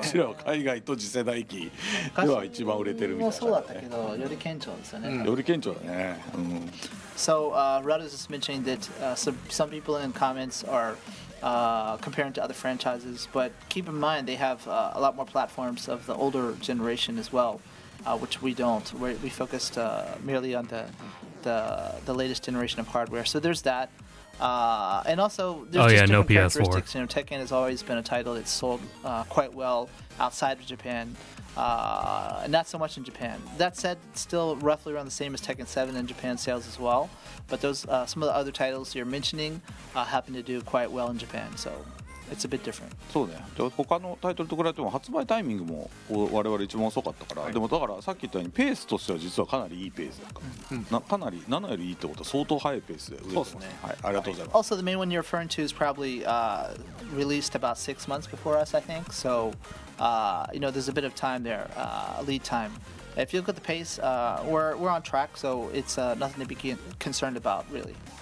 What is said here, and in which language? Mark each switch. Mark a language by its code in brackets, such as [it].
[ja] うちらは海外と次世代機では一番売れてるみたいな、ね、もそうだったけどより顕著ですよね。より顕著だね。 [en] So Rud is just mentioning that some people in comments are comparing to other franchises, but keep in mind they have a lot more platforms of the older generation as well, which we don't. We focused merely on the latest generation of hardware. So there's that. And also, there's just no different PS4. characteristics. You know, Tekken has always been a title that's sold quite well outside of Japan, and not so much in Japan. That said, it's still roughly around the same as Tekken 7 in Japan sales as well. But those some of the other titles you're mentioning happen to do quite well in Japan, so it's a bit different. [ja] そうね。他のタイトルと比べても発売タイミングも我々一番遅かったから、でもだからさっき言ったようにペースとしては実はかなりいいペースだから、かなり7よりいいってことは相当速いペースで売れてます。はい、ありがとうございます。 [en] Also, the main one you're referring to is probably released about 6 months before us, I think. So, you know, there's a bit of time there, lead time. If you look at the pace, we're on track, so it's nothing to be concerned about, really.